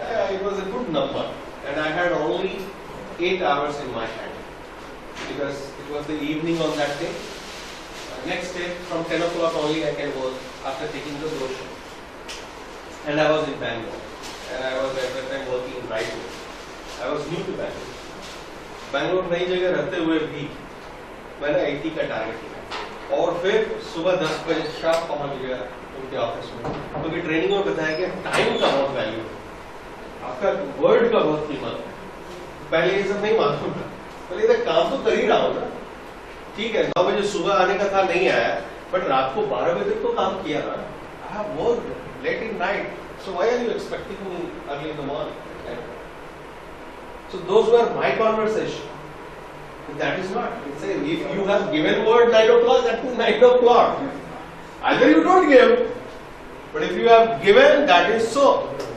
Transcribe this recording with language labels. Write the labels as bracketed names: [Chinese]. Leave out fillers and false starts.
[English] It was a good number, and I had only 8 hours in my hand because it was the evening on that day. Next day, from 10 o'clock only, I can work after taking the brochure. And I was in Bangalore, and I was at that time working in Raipur. I was new to Bangalore. [Hindi] Bangalore नई जगह रहते हुए भी मैंने 80 का target किया और फिर सुबह 10 बजे शाम पहुंच गया उनके ऑफिस में, क्योंकि ट्रेनिंग में बताया कि टाइम का बहुत वैल्यू है, आपका वर्ड का बहुत कीमत है। पहले ये सब नहीं मालूम था, पहले इधर काम तो कर ही रहा हूँ ना, ठीक है 9 बजे सुबह आने का था, नहीं आया, बट रात को 12 बजे तक तो काम किया ना। [English] I have worked late in night, so why are you expecting me early in the morning? So those were my conversation. That is not. It's a, if you have given word 9 o'clock, that is 9 o'clock. Either you don't give, but if you have given, that is so.